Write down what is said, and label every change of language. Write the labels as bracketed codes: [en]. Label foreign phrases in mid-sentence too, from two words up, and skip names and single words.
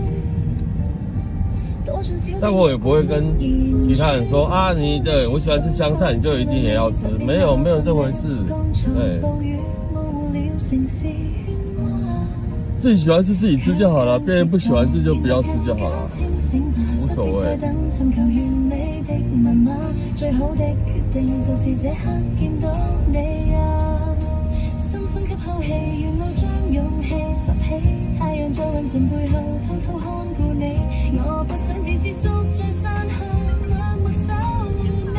[zh] 但我也不会跟其他人说啊，我喜欢吃香菜，你就一定也要吃，没有这回事，对，自己喜歡吃自己吃就好了，別人不喜歡吃就不要吃就好了，無所謂。最好的決定就是這刻見到你啊！深深吸口氣，願我將勇氣拾起，太陽在雲層背後偷偷看顧你，我不想只是宿醉散去，默默守你。